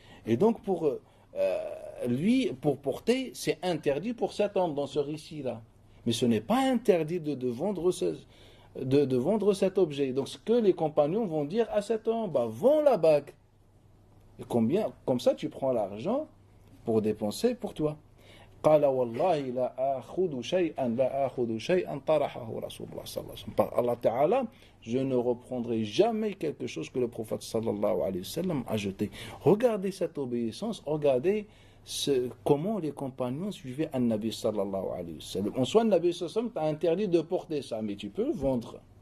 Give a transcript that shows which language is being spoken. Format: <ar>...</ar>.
<fr>Et donc pour lui, pour porter, c'est interdit pour cet homme dans ce récit-là. Mais ce n'est pas interdit de vendre cet objet. Donc ce que les compagnons vont dire à cet homme, bah, vends la bague. Et combien, comme ça tu prends l'argent pour dépenser pour toi.</fr> <ar>قال والله لا آخذ شيئا لا آخذ شيئا طرحه رسول الله صلى الله عليه وسلم.</ar> <fr>Par Allah Ta'ala, je ne reprendrai jamais quelque chose que le prophète sallallahu alayhi wa sallam a jeté. Regardez cette obéissance, regardez comment les compagnons suivaient un Nabi sallallahu alayhi wa sallam. En soi, le Nabi sallallahu alayhi wa sallam t'a interdit de porter ça, mais tu peux le vendre.</fr>